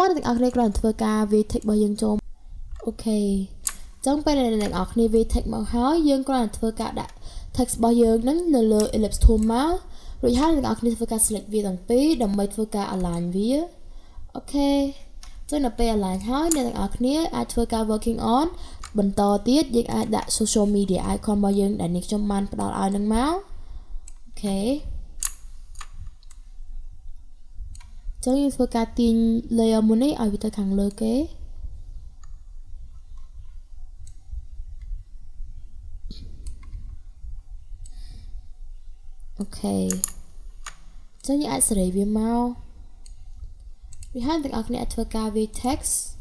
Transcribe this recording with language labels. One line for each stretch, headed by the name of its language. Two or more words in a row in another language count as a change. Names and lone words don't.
Khmer: អ្នកទាំងអស់គ្នាគ្រាន់តែធ្វើការវា text របស់យើងចូលអូខេអញ្ចឹងពេលអ្នកទាំងអស់គ្នាវា text មកហើយយើងគ្រាន់តែធ្វើការដាក់ text របស់យើងហ្នឹងនៅលើ
English: ellipse tool
Khmer: មករួចហើយអ្នកទាំងអស់គ្នាធ្វើការ select វាទាំងពីរដើម្បីធ្វើការ align វាអូខេអញ្ចឹងដល់ពេល align ហើយអ្នកទាំងអស់គ្នាអាចធ្វើការ
English: working on
Khmer: បន្តទៀតយើងអាចដាក់
English: social media icon
Khmer: របស់យើងដែលនេះខ្ញុំបានផ្ដល់ឲ្យនឹងមកអូខេ ចឹងយើងធ្វើការទាញ layer មួយនេះឲ្យវាទៅខាងលើគេអូខេចឹងយើងអាចសេរីវាមកវាហើយទាំងអស់គ្នាអាចធ្វើការវា text